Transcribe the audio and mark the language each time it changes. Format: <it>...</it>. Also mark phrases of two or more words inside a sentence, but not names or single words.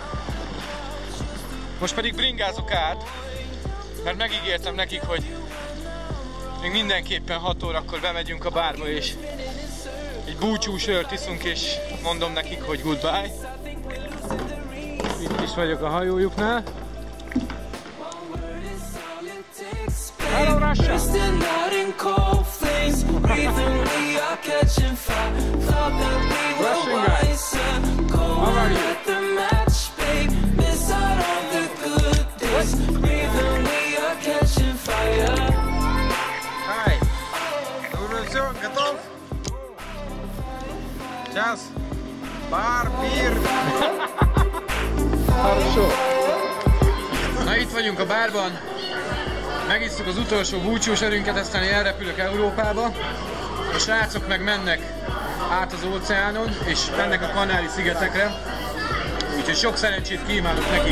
<hu>Most pedig bringázok át, mert megígértem nekik, hogy még mindenképpen 6 órakor bemegyünk a bárba, és egy búcsúsört iszunk, és mondom nekik, hogy goodbye. Itt is vagyok a hajójuknál.</hu> <en>Hello, Russia! Russian guys, how are you? Hi!</en> <ru>Все, готов? Сейчас. Бар, бир. Хорошо.</ru> <hu>Na, itt vagyunk a bárban. Megisszuk az utolsó búcsús erőnket, aztán elrepülök Európába. A srácok meg mennek át az óceánon, és mennek a Kanári-szigetekre. Úgyhogy sok szerencsét kívánok nekik!</hu>